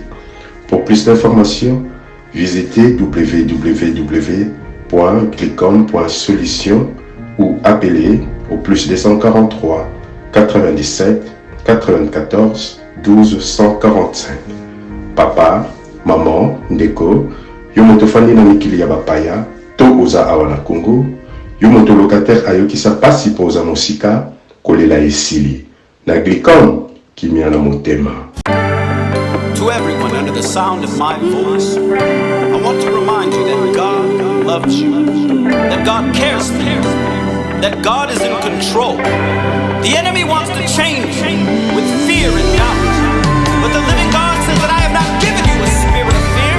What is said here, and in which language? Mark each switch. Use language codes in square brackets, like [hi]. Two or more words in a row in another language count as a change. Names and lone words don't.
[fr] Pour plus d'informations, visitez www.glicom.solution ou appelez au plus 243 97 94 12 145. [ln] Papa, maman, Ndeko, yo moto fandi na mikili ya bapaya, to oza awa na Congo, yo moto locataire ayokisa pasi po oza mosika, kolela esili. Na Glicom, kimia na motema. [en] To everyone under the sound of my voice, I want to remind you that God loves you, that God cares for you, that God is in control. The enemy wants to change you with fear and doubt, but the living God says that I have not given you a spirit of fear.